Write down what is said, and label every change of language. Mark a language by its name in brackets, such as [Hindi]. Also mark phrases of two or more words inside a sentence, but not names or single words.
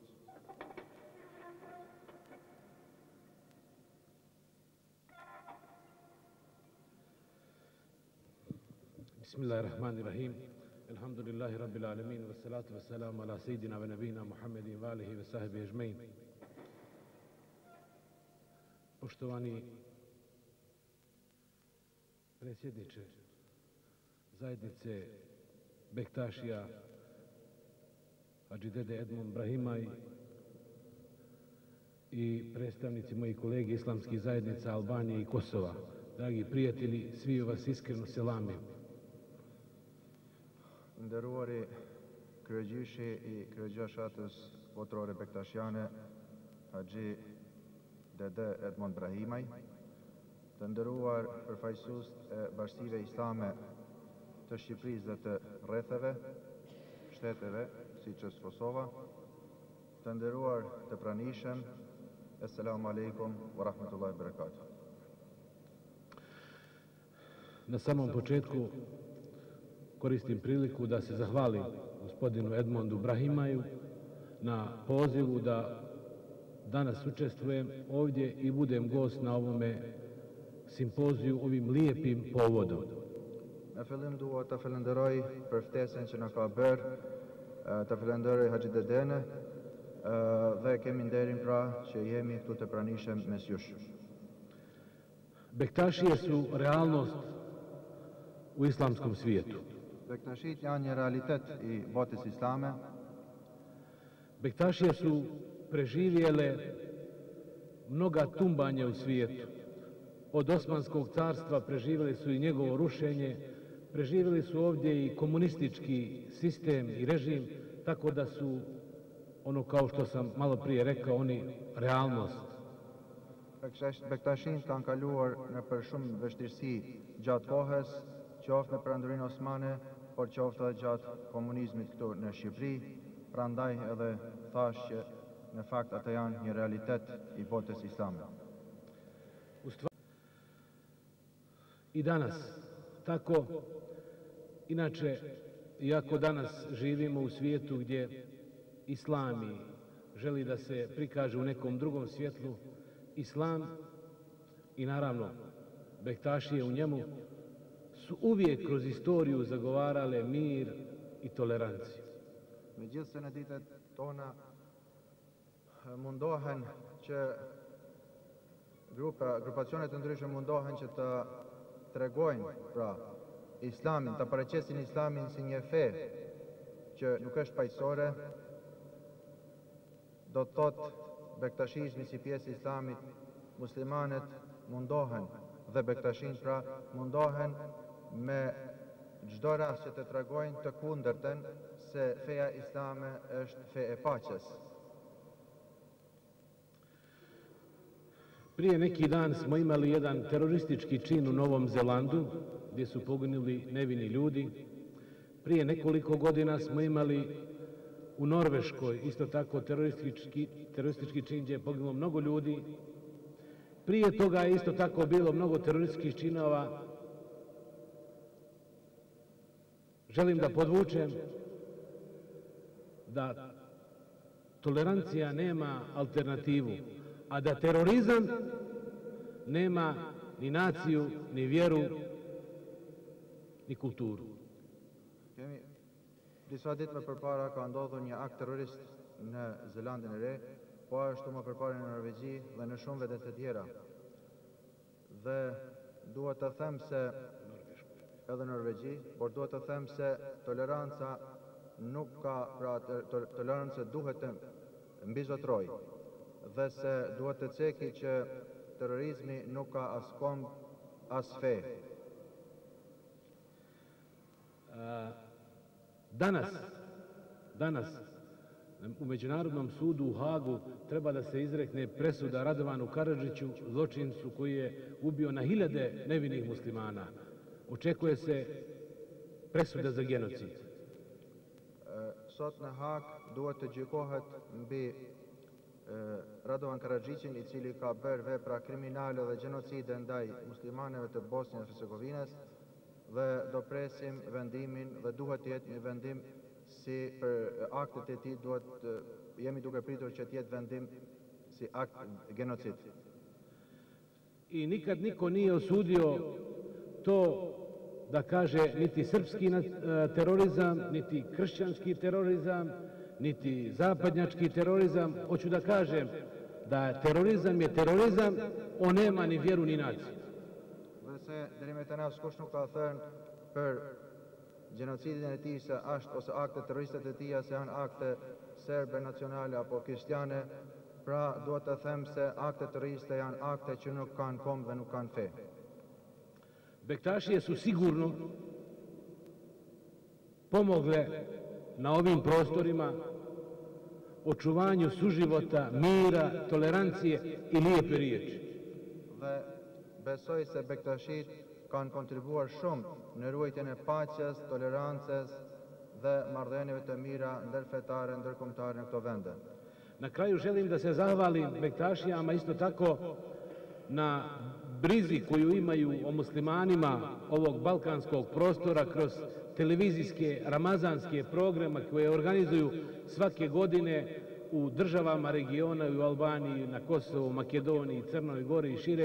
[Arabic] بسم الله الرحمن الرحيم. الحمد لله رب العالمين والصلاة والسلام على سيدنا ونبينا محمد وآله وصحبه أجمعين. [Bosnian] Poštovani predsjedniče zajednice Bektašija Haxhi Dede Edmond Brahimaj i predstavnici moji kolege islamskih zajednica Albanije i Kosova, dragi prijatelji, svi vas iskreno selamim. [Albanian] Nderuari kryegjyshi i kryegjyshatës botërore Bektashjane, Haxhi Dede Edmond Brahimaj, të nderuar përfaqësues e bashkësive islame të Shqipërisë dhe të rretheve, shteteve, siç është Kosova, të nderuar të pranishëm, [Arabic] السلام عليكم ورحمة الله وبركاته. [Bosnian] Na samom početku koristim priliku da se zahvalim gospodinu Edmondu Brahimaju na pozivu da danas učestvujem ovdje i budem gost na ovome simpoziju ovim lijepim povodom. [Albanian] Në fillim dua të falenderoj për ftesën që na ka bërë, të falenderoj Haxhi Dedene dhe kemi nderin pra që jemi këtu të pranishëm mes jush. [Bosnian] Bektašije su realnost u islamskom svijetu. [Albanian] Bektashit janë një realitet i botës islame. [Bosnian] Bektašije su preživjele mnoga tumbanja u svijetu. Od Osmanskog carstva preživjeli su i njegovo rušenje, preživjeli su ovdje i komunistički sistem i režim, tako da su, ono kao što sam malo prije rekao, oni realnost. [Albanian] Bektashin kanë kaluar në për shumë vështirësi gjatë kohës, qoftë në perandorinë osmane, por qoftë edhe gjatë komunizmit këtu në Shqipëri, prandaj edhe thash që në fakt ata janë një realitet i botës islame. [Bosnian] I danas, tako, inače, iako danas živimo u svijetu gdje islami želi da se prikaže u nekom drugom svjetlu, islam i naravno Bektašije u njemu su uvijek kroz istoriju zagovarale mir i toleranciju. [Albanian] Megjithse në ditët tona mundohen që grupacione të ndryshme mundohen që të tregojnë pra islamin, të paraqesin islamin si një fe që nuk është paqësore, do të thotë bektashizmi si pjesë e islamit, muslimanët mundohen dhe bektashin pra mundohen me çdo rast që të tregojnë të kundërtën se feja islame është fe e paqes. [Bosnian] Prije neki dan smo imali jedan teroristički čin u Novom Zelandu, gdje su poginuli nevini ljudi. Prije nekoliko godina smo imali u Norveškoj isto tako teroristički čin gdje je poginulo mnogo ljudi. Prije toga je isto tako bilo mnogo terorističkih činova. Želim da podvučem da tolerancija nema alternativu, a da terorizam nema ni naciju, ni vjeru, ni kulturu. [Albanian] Kemi disa ditë më përpara ka ndodhur një akt terrorist në Zelandën e Re, po ashtu më përpara në Norvegji dhe në shumë vende të tjera. Dhe duhet të them se edhe në Norvegji, por duhet të them se toleranca nuk ka, pra toleranca duhet të mbizotroj dhe se duhet të ceki që terrorizmi nuk ka as kom, as fe. [Bosnian] Danas u Međunarodnom sudu u Hagu treba da se izrekne presuda Radovanu Karadžiću, zločincu koji je ubio na hiljade nevinih muslimana. Očekuje se presuda za genocid. [Albanian] Sot në Hag duhet të gjykohet mbi Radovan Karadžićin, i cili ka bërë vepra kriminale dhe gjenocide ndaj muslimanëve të Bosnjës dhe Hercegovinës, dhe do presim vendimin dhe duhet të jetë një vendim si për aktet e tij, jemi duke pritur që të jetë vendim si akt genocid. [Bosnian] I nikad niko nije osudio to da kaže niti srpski terorizam, niti kršćanski terorizam, niti zapadnjački terorizam. Hoću da kažem da terorizam je terorizam, on nema ni vjeru ni naciju. [Albanian] Dhe se deri me tani askush nuk ka thënë për gjenocidin e tij se është ose akte terroriste të tij se janë akte serbe, nacionale apo krishtiane. Pra duhet të them se akte terroriste janë akte që nuk kanë kom dhe nuk kanë fe. [Bosnian] Bektašije su sigurno pomogle na ovim prostorima očuvanju suživota, mira, tolerancije i lijepe riječi. [Albanian] Dhe besoj se bektashit kanë kontribuar shumë në ruajtjen e paqes, tolerancës dhe marrëdhënieve të mira ndërfetare, ndërkombëtare në këto vende. [Bosnian] Na kraju želim da se zahvalim bektašijama isto tako na brizi koju imaju o muslimanima ovog balkanskog prostora kroz televizijske ramazanske programe koje organizuju svake godine u državama regiona, u Albaniji, na Kosovu, Makedoniji, Crnoj Gori i šire.